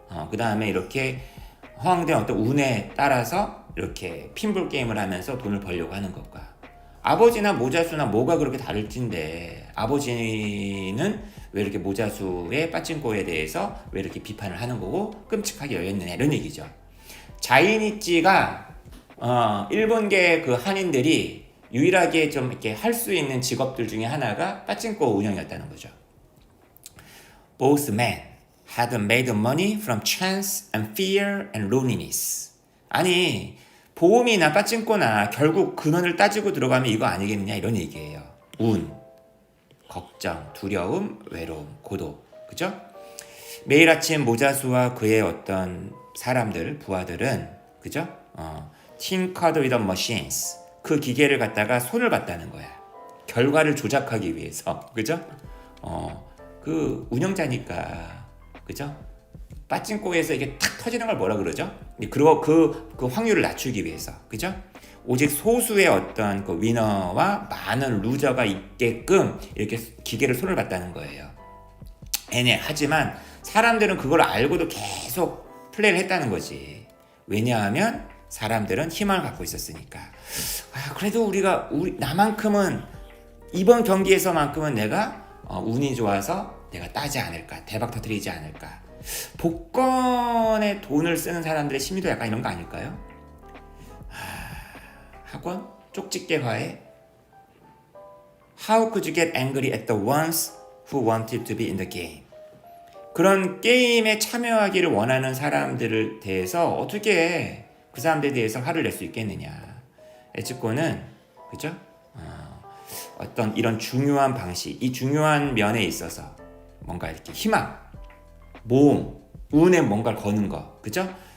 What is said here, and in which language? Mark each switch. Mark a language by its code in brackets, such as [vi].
[ko] 그 다음에 이렇게 허황된 어떤 운에 따라서 이렇게 핀볼 게임을 하면서 돈을 벌려고 하는 것과 아버지나 모자수나 뭐가 그렇게 다를진데 아버지는 왜 이렇게 모자수의 빠찡코에 대해서 왜 이렇게 비판을 하는 거고 끔찍하게 여겼느냐 이런 얘기죠. 자이니찌가 일본계 그 한인들이 유일하게 좀 이렇게 할 수 있는 직업들 중에 하나가 빠찡코 운영이었다는 거죠. [en] Both men had made money from chance and fear and loneliness. [ko] 아니 보험이나 빠찡코나 결국 근원을 따지고 들어가면 이거 아니겠느냐 이런 얘기예요. 운, 걱정, 두려움, 외로움, 고독, 그죠? 매일 아침 모자수와 그의 어떤 사람들, 부하들은 그죠? [en] tinkered with machines. [ko] 그 기계를 갖다가 손을 봤다는 거야. 결과를 조작하기 위해서, 그죠? 그 운영자니까, 그죠? 빠찡코에서 이게 탁 터지는 걸 뭐라 그러죠? 그리고 그 확률을 낮추기 위해서, 그죠? 오직 소수의 어떤 그 위너와 많은 루저가 있게끔 이렇게 기계를 손을 봤다는 거예요. 하지만 사람들은 그걸 알고도 계속 플레이를 했다는 거지. 왜냐하면 사람들은 희망을 갖고 있었으니까. 그래도 나만큼은 이번 경기에서만큼은 내가 운이 좋아서 내가 따지 않을까, 대박 터뜨리지 않을까. 복권에 돈을 쓰는 사람들의 심리도 약간 이런 거 아닐까요? 학원 쪽집게 과외. [en] How could you get angry at the ones who wanted to be in the game? [ko] 그런 게임에 참여하기를 원하는 사람들을 대해서 어떻게 그 사람들에 대해서 화를 낼 수 있겠느냐. 에츠코는 그죠? 어떤 이런 중요한 방식, 이 중요한 면에 있어서 뭔가 이렇게 희망, 모험, 운에 뭔가를 거는 거, 그죠?